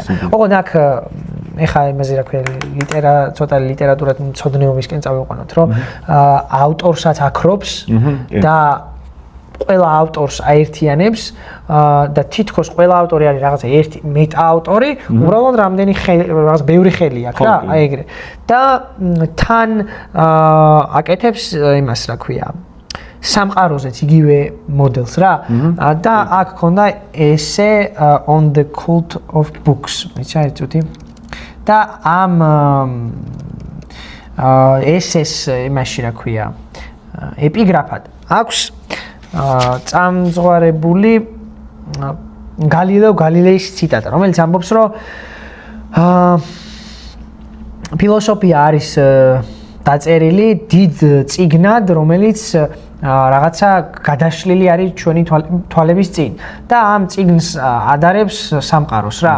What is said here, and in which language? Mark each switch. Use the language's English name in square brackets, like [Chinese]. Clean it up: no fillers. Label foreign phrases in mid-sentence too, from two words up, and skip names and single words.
[Georgian] ოღონდ აქ ეხა იმაზე რა ქვია, ცოტა ლიტერატურად მცოდნეობისკენ წავიყვანოთ, რომ ავტორსაც აქრობს და ყველა ავტორს აერთიანებს და თითქოს ყველა ავტორი არის რაღაცა ერთი მეტაავტორი, უბრალოდ რამდენი რაღაც ბევრი ხელი აქვს რა, აი ეგრე. და თან აკეთებს იმას რა ქვია, სამყაროზეც იგივე მოდელს რა და აქ ქონდა [English] essay on the cult of books. [Georgian] იცი წუთი. და ამ essays იმაში რა ქვია, ეპიგრაფად აქვს წამძღვარებული გალილეო გალილეის ციტატა, რომელიც ამბობს, რომ ფილოსოფია არის დაწერილი დიდ წიგნად, რომელიც რაღაცა გადაშლილი არის ჩვენი თვალების წინ და ამ წიგნს ადარებს სამყაროს რა.